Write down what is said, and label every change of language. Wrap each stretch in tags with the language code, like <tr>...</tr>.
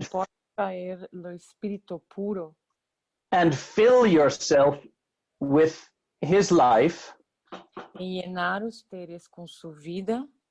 <es>no pueden traer el espíritu puro</es> <en>and fill yourself with his life</en> <es>y llenar ustedes con su vida</es>